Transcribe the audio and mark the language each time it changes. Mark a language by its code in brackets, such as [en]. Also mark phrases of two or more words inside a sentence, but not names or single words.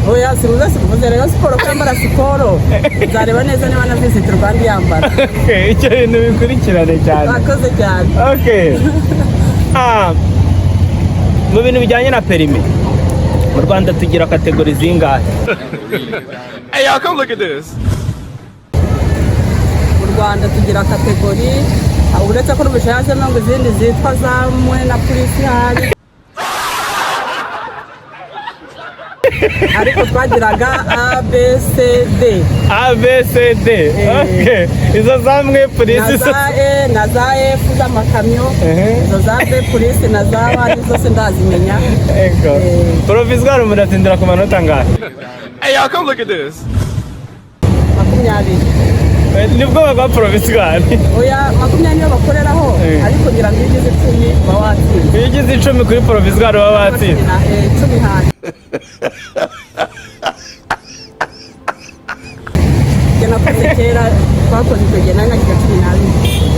[rw] Oya, simuze rero siporo ko yambara siporo nzareba neza niba na Visit Rwanda yambara. Okay, icyo bintu bikurikirane cyane. Akoze cyane. Okay. Mu bintu bijyanye na perimi mu Rwanda tugira kategori zingahe? [en] Hey y'all, come look at this. [rw] Mu Rwanda tugira kategori uretse ko n'ubushaje ngo izindi zitwa za mwe na polisi hari, ariko twagiraga ABCD. ABCD. Okay, izo zamwe polisi na za F z'amakamyo, izo za B polisi na za W zose ndazimenya. Ego. Provisoire muratindira ku manota ngahe? [en] Hey y'all, come look at this. [rw] 20. nibwo bagwa provisoire. Oya 20 niyo bakoreraho ariko ngira ngo igeze 10 baba watsinze. Iyo ugize 10 kuri provisoire baba batsinze. 10 hanze. Nakoze kera twakoze icyo gihe nari nagize 12.